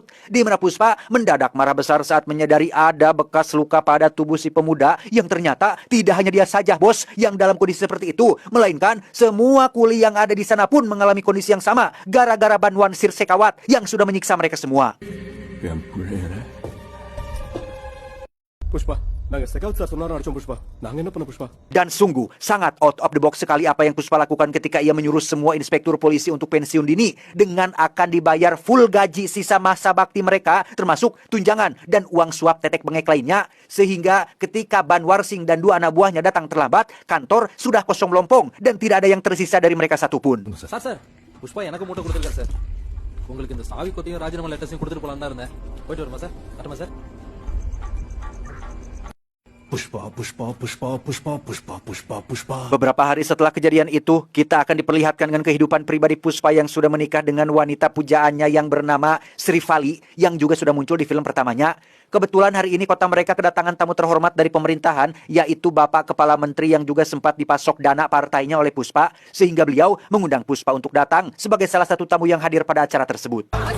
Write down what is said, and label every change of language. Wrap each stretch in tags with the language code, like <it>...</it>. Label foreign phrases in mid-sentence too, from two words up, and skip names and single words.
<id>Di mana Puspa mendadak marah besar saat menyadari ada bekas luka pada tubuh si pemuda yang ternyata tidak hanya dia saja, bos, yang dalam kondisi seperti itu, melainkan semua kuli yang ada di sana pun mengalami kondisi yang sama gara-gara Banwar Singh Shekhawat yang sudah menyiksa mereka semua. Puspa. Dan sungguh sangat</id> <en>out of the box</en> <id>sekali apa yang Puspa lakukan ketika ia menyuruh semua inspektur polisi untuk pensiun dini dengan akan dibayar full gaji sisa masa bakti mereka, termasuk tunjangan dan uang suap tetek bengek lainnya. Sehingga ketika Banwar Singh dan 2 anak buahnya datang terlambat, kantor sudah kosong melompong dan tidak ada yang tersisa dari mereka satupun.</id> <ta>Sir, Puspa எனக்கு மூட்டை கொடுத்திருக்காரு சார். உங்களுக்கு இந்த சாவி கொத்தையும் ராஜினாமா லெட்டர்ஸையும் கொடுத்துட்டு போலாம் தான் இருந்தேன். போயிட்டு வருமா சார்? கட்டுமா சார்? Puspa.</ta> <id>Beberapa hari setelah kejadian itu, kita akan diperlihatkan dengan kehidupan pribadi Puspa yang sudah menikah dengan wanita pujaannya yang bernama Sri Vali, yang juga sudah muncul di film pertamanya. Kebetulan hari ini kota mereka kedatangan tamu terhormat dari pemerintahan, yaitu Bapak Kepala Menteri yang juga sempat dipasok dana partainya oleh Puspa, sehingga beliau mengundang Puspa untuk datang sebagai salah satu tamu yang hadir pada acara tersebut.</id>